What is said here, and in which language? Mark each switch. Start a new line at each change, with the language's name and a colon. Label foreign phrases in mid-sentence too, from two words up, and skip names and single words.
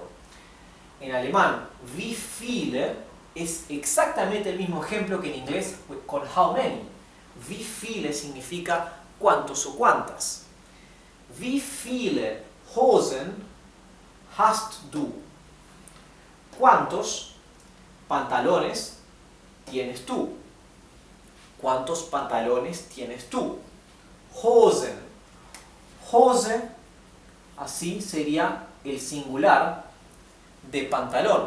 Spanish: En alemán,
German: wie viele
Spanish: es exactamente el mismo ejemplo que en inglés con
English: how many.
German: Wie viele
Spanish: significa cuántos o cuántas.
German: Wie viele Hosen hast du?
Spanish: ¿Cuántos pantalones tienes tú? ¿Cuántos pantalones tienes tú? Hosen. Hose, así sería el singular de pantalón.